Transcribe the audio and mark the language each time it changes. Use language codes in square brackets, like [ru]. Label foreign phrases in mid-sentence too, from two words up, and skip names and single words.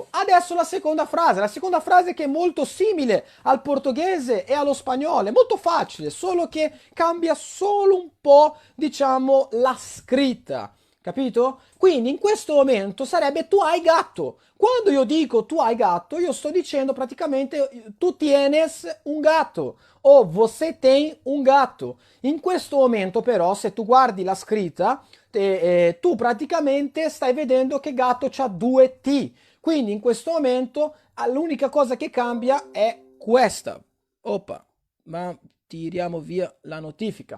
[it] Adesso la seconda frase che è molto simile al portoghese e allo spagnolo, è molto facile, solo che cambia solo un po', diciamo, la scritta. Capito? Quindi in questo momento sarebbe tu hai gatto. Quando io dico tu hai gatto, io sto dicendo praticamente [es] tu tienes un gatto [it] o [pt] você tem un gatto. [it] In questo momento però, se tu guardi la scritta, tu praticamente stai vedendo che gatto c'ha due T. Quindi in questo momento l'unica cosa che cambia è questa. Oppa, ma tiriamo via la notifica.